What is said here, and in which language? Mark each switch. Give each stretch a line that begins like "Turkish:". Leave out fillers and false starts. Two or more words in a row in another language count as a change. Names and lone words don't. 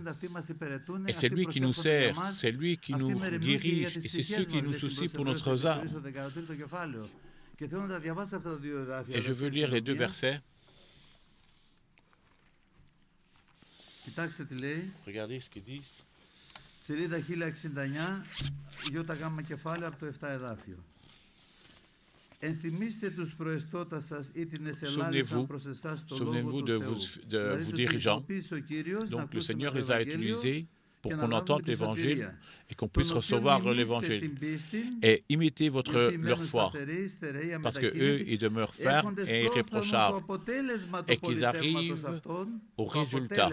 French: Et c'est lui qui nous sert, c'est lui qui nous dirige, et c'est celui qui nous soucie pour notre âme. Et je veux lire les deux versets. Regardez ce qu'ils disent.
Greek: Σελίδα 1069, ΙΓ κεφάλαιο από το 7 εδάφιο. Ενθυμίστε τους προεστώτας σας ή την εσελάλησαν προς εσάς το λόγο του Θεού.
French: De vos dirigeants. Donc le Seigneur les a utilisés pour qu'on entende l'Évangile et qu'on puisse recevoir l'Évangile et imiter leur foi, parce qu'eux, ils demeurent fermes et irréprochables et qu'ils arrivent au résultat.